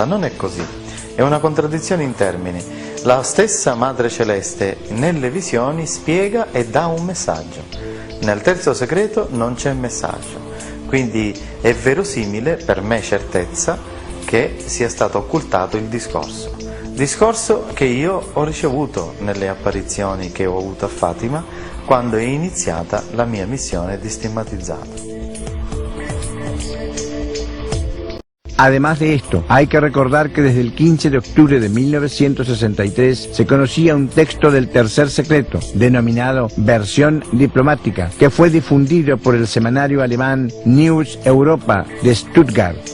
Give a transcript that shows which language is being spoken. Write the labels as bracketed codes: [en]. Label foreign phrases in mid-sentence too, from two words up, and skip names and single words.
[it] Non è così, è una contraddizione in termini. La stessa Madre Celeste nelle visioni spiega e dà un messaggio, nel terzo segreto non c'è messaggio, quindi è verosimile, per me certezza, che sia stato occultato il discorso che io ho ricevuto nelle apparizioni che ho avuto a Fatima quando è iniziata la mia missione di stigmatizzato. [es] Además de esto, hay que recordar que desde el 15 de octubre de 1963 se conocía un texto del tercer secreto, denominado Versión Diplomática, que fue difundido por el semanario alemán News Europa de Stuttgart.